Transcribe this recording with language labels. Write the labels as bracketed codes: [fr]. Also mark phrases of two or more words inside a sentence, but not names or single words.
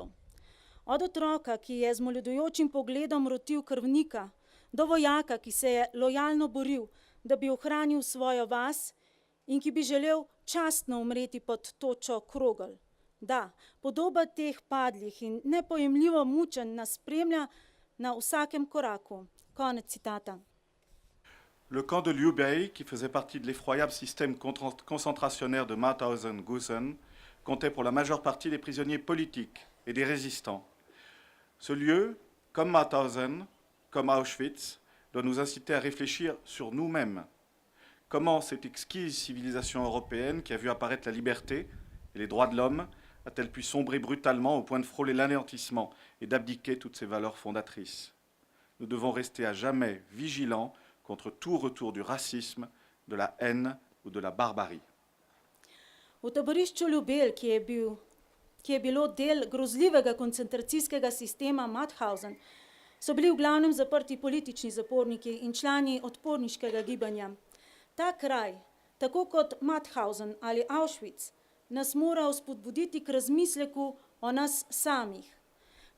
[sl] Od otroka, ki je z moljudojočim pogledom rotil krvnika, do vojaka, ki se je lojalno boril, da bi ohranil svojo vas in ki bi želel častno umreti pod točo Krogel. Da, podoba teh padlih in nepojemljivo mučenj nas spremlja na vsakem koraku. Konec citata. [fr] Le camp de Ljubelj, qui faisait partie de l'effroyable système concentrationnaire de Mauthausen-Gusen, comptait pour la majeure partie des prisonniers politiques et des résistants. Ce lieu, comme Mauthausen, comme Auschwitz, doit nous inciter à réfléchir sur nous-mêmes. Comment cette exquise civilisation européenne qui a vu apparaître la liberté et les droits de l'homme a-t-elle pu sombrer brutalement au point de frôler l'anéantissement et d'abdiquer toutes ses valeurs fondatrices? Nous devons rester à jamais vigilants contre tout retour du racisme, de la haine ou de la barbarie. [sl] V taborišču Ljubelj, ki je bilo del grozljivega koncentracijskega sistema Mauthausen, so bili v glavnem zaprti politični zaporniki in člani odporniškega gibanja. Ta kraj, tako kot Mauthausen ali Auschwitz, nas mora vzpodbuditi k razmisleku o nas samih.